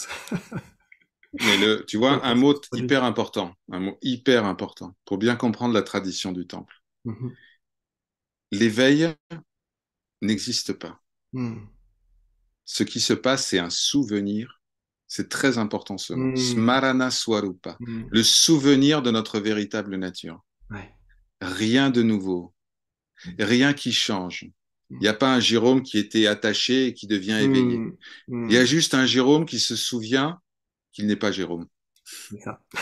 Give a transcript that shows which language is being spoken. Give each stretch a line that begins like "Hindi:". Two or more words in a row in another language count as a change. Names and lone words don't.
French: Mais tu vois, un mot hyper important pour bien comprendre la tradition du temple. Mhm. L'éveil n'existe pas. Mhm. Ce qui se passe, c'est un souvenir. C'est très important ce mot. Mhm.
Sanskrit: Smarana Swarupa. Mhm.
French: Le souvenir de notre véritable nature. Ouais. Rien de nouveau. Rien qui change. Il n'y Mhm. a pas un Jérôme qui était attaché et qui devient éveillé. Mhm. Il y a Mhm. juste un Jérôme qui se souvient qu'il n'est pas Jérôme. C'est ça.